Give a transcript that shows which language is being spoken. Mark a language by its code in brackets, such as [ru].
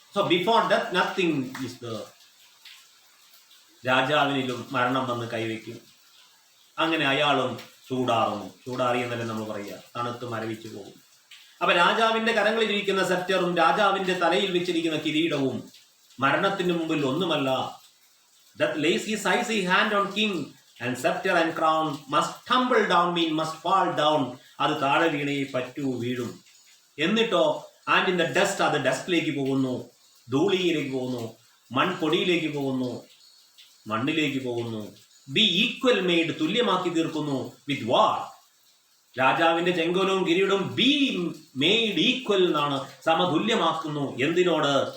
[en] So before death nothing is there. [ml] രാജാവിനിലും മരണം വന്ന് കൈവയ്ക്കും. അങ്ങനെ അയാളും ചൂടാറി എന്നല്ലേ നമ്മൾ പറയുക, തണുത്ത് മരവിച്ചു പോകും. അപ്പം രാജാവിൻ്റെ കരങ്ങളിലിരിക്കുന്ന സെപ്റ്ററും രാജാവിൻ്റെ തലയിൽ വെച്ചിരിക്കുന്ന കിരീടവും മരണത്തിന് മുമ്പിൽ ഒന്നുമല്ല. [en] That lays his icy hand on king and scepter and crown must tumble down, must fall down. [ml] അത് താഴെ വീണേ പറ്റൂ, വീഴും. എന്നിട്ടോ [en] and in the dust, [ml] അത് ഡസ്റ്റിലേക്ക് പോകുന്നു, ധൂളിയിലേക്ക് പോകുന്നു, മൺപൊടിയിലേക്ക് പോകുന്നു, മണ്ണിലേക്ക് പോകുന്നു. [en] be equal made, [ml] തുല്യമാക്കി തീർക്കുന്നു. [en] With what? [ml] രാജാവിന്റെ ചെങ്കോലും കിരീടവും [en] be made equal [ml] എന്നാണ്, സമതുല്യമാക്കുന്നു. എന്തിനോട്?